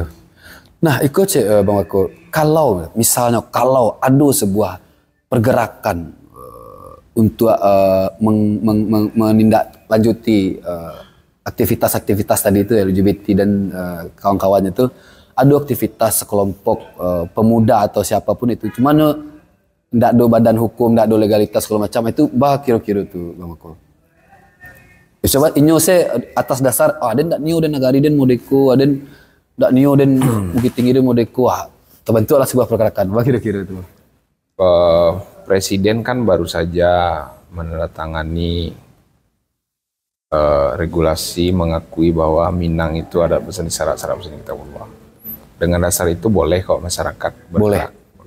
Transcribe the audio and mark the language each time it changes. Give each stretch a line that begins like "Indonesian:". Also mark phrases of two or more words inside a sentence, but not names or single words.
Indonesian: Nah ikut Bang Wako, kalau misalnya ada sebuah pergerakan untuk menindaklanjuti aktivitas-aktivitas tadi itu LGBT dan kawan-kawannya itu, ada aktivitas sekelompok pemuda atau siapapun itu, cuman ndak ada badan hukum, ndak ada legalitas segala macam itu, bah kira-kira tuh Bang Wako.
Minangkabau: Coba inyo se atas dasar den ndak nio den negari den modeko, den ndak nio den Bukit Tinggi den modeko,
Indonesian: terbentuklah sebuah pergerakan, bah kira-kira itu. Presiden kan baru saja menandatangani regulasi mengakui bahwa Minang itu ada pesan syarat pesan kita bahwa dengan dasar itu boleh kok masyarakat bergerak, boleh.